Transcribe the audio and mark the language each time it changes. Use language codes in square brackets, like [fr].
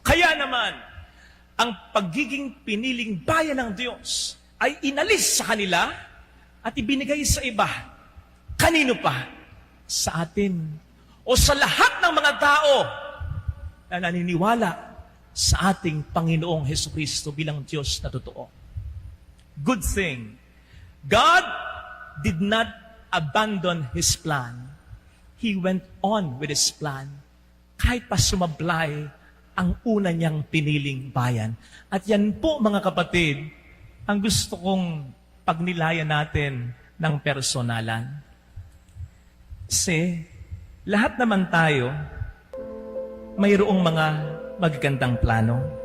[tl] Kaya naman, ang pagiging piniling bayan ng Diyos ay inalis sa kanila at ibinigay sa iba. Kanino pa? Sa atin. O sa lahat ng mga tao na naniniwala sa ating Panginoong Hesukristo bilang Diyos na totoo. [en] Good thing. God did not abandon His plan. He went on with His plan. [tl] Kahit pa sumablay ang una niyang piniling bayan. At yan po mga kapatid, ang gusto kong pagnilayan natin ng personalan. Kasi lahat naman tayo mayroong mga magagandang plano.